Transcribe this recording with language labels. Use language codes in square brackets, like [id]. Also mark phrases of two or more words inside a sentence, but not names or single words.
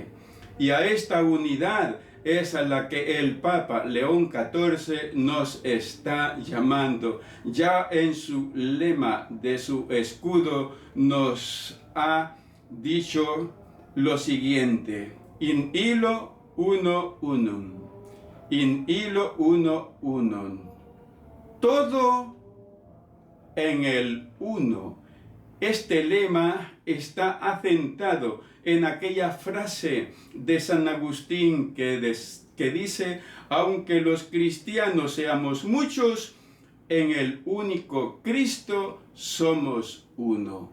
[es] Y a esta unidad es a la que el Papa León XIV nos está llamando. Ya en su lema de su escudo nos ha dicho lo siguiente: [la] in illo uno unum, in illo uno unum. [es] Todo en el uno. Este lema está asentado en aquella frase de San Agustín que dice, aunque los cristianos seamos muchos, en el único Cristo somos uno.